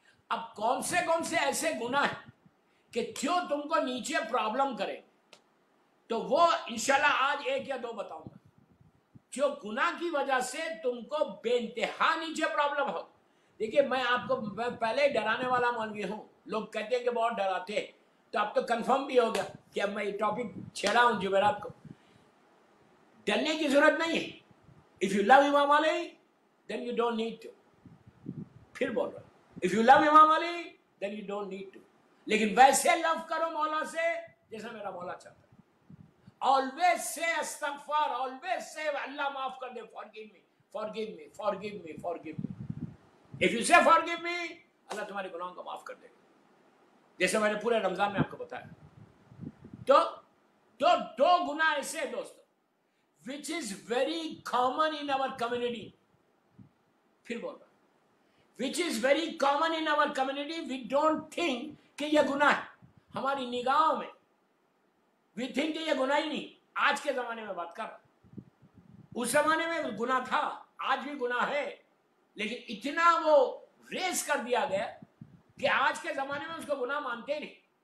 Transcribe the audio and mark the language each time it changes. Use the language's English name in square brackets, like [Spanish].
[Urdu] اب کون سے ایسے گناہ ہیں کہ جو تم کو نیچے پرابلم کرے, تو وہ انشاءاللہ آج 1 یا 2 بتاؤں گا, جو گناہ کی وجہ سے تم کو بے انتہا نیچے پرابلم ہو. دیکھیے میں آپ کو پہلے ڈرانے والا مولوی ہوں, لوگ کہتے ہیں کہ بہت ڈراتے ہیں, تو اب تو کنفرم بھی ہو گیا کہ اب میں یہ ٹاپک چھیڑا ہوں جمعرات کو. ڈرنے کی ضرورت نہیں ہے. [English] If you love Imam Ali then you don't need to. [Urdu] پھر بول رہا ہوں, [English] if you love Imam Ali then you don't need to. [Urdu] لیکن ویسے لو کرو مولا سے جیسا میرا مولا چاہتا ہے. [English] Always say istighfar, always say [Urdu] اللہ معاف کر دے, [English] forgive me, forgive me, forgive me, forgive me. If you say forgive me, [Urdu] اللہ تمہارے گناہوں کو معاف کر دے گا, جیسے میں نے پورے رمضان میں آپ کو بتایا. تو دو گناہ ایسے دوستو [English] which is very common in our community. [Urdu] پھر بول رہا ہوں, [English] which is very common in our community. We don't think [Urdu] کہ یہ گناہ ہے ہماری نگاہوں میں, [English] we think [Urdu] کہ یہ گناہ ہی نہیں. آج کے زمانے میں بات کر رہا ہوں, اس زمانے میں گناہ تھا, آج بھی گناہ ہے, لیکن اتنا وہ ریز کر دیا گیا کہ آج کے زمانے میں اس کو گناہ مانتے نہیں.